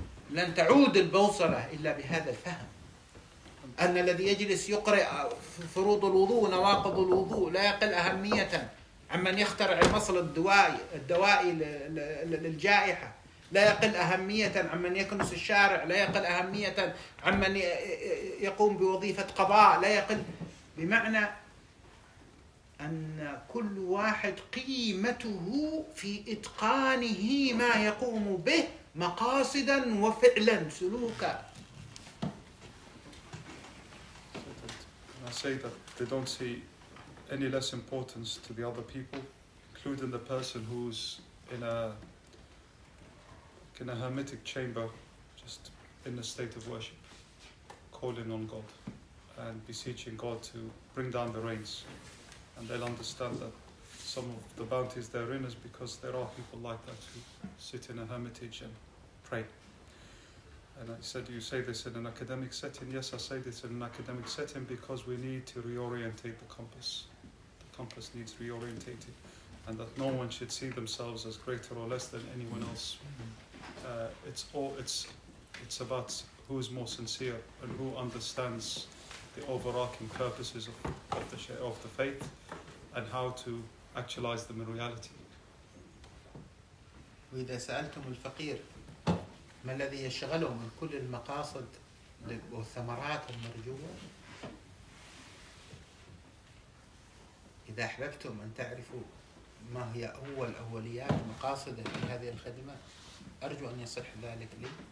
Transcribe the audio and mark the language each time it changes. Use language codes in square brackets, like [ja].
[ar] لن تعود البوصلة إلا بهذا الفهم، أن الذي يجلس يقرأ فروض الوضوء نواقض الوضوء لا يقل أهمية عمن يخترع المصل الدوائي للجائحة، لا يقل أهمية عمن يكنس الشارع، لا يقل أهمية عمن يقوم بوظيفة قضاء، لا يقل. بمعنى أن كل واحد قيمته في إتقانه ما يقوم به مقاصدا وفعلا سلوكا. [en] I say that they don't see any less importance to the other people, including the person who's in a hermetic chamber, just in a state of worship, calling on God and beseeching God to bring down the rains. And they'll understand that some of the bounties they're in is because there are people like that who sit in a hermitage and pray. And I said, you say this in an academic setting? Yes, I say this in an academic setting because we need to reorientate the compass. The compass needs reorientating, and that no one should see themselves as greater or less than anyone else. It's about who is more sincere and who understands the overarching purposes of the faith and how to actualize them in reality. [ar] وإذا سألتم الفقير ما الذي يشغله من كل المقاصد والثمرات المرجوة، إذا أحببتم أن تعرفوا ما هي أوليات مقاصده في هذه الخدمة، أرجو أن يصح ذلك لي